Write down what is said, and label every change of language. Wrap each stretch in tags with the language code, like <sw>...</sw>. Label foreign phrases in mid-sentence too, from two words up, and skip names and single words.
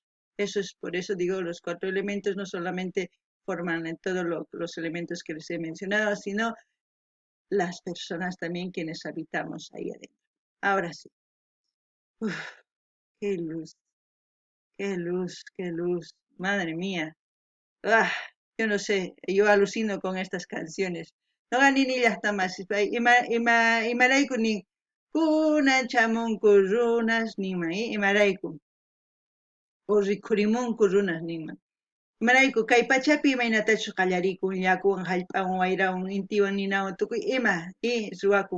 <es>Eso es, por eso digo, los 4 elementos no solamente forman en todos los elementos que les he mencionado, sino las personas también quienes habitamos ahí adentro. Ahora sí. Uf, qué luz. Qué luz, qué luz. Madre mía. Ah, yo no sé, yo alucino con estas canciones. No gané ni las tamas.</es> <qu>Imaraiku ni kunan chamunku runas nima, imaraiku. O rikurimunku runas nima. Imaraiku kay pachapi imaynatachu qallarikun yakuwan hallp'awan wayrawan intiwan ninawan tukuy ima ruwakun.</qu>